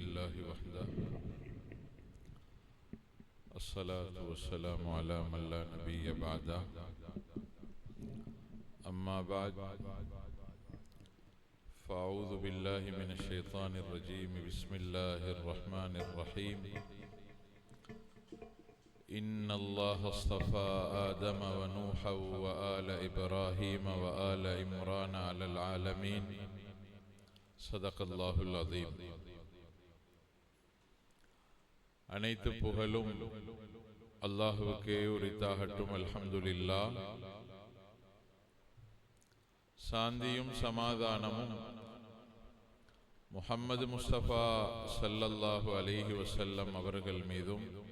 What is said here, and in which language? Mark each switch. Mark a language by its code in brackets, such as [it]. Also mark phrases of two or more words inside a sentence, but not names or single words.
[ar] لله وحده الصلاة والسلام على من لا نبي بعده أما بعد فأعوذ بالله من الشيطان الرجيم بسم الله الرحمن الرحيم إن الله اصطفى آدم ونوحا وآل إبراهيم وآل عمران على العالمين صدق الله العظيم. [ta] அனைத்து புகழும் அல்லாஹ்வுக்கே உரித்தாகட்டும். [ar] الحمد لله. [ta] சாந்தியும் சமாதானமும் முஹம்மது முஸ்தபா [ar] صلى الله عليه وسلم [ta] அவர்கள் மீதும்,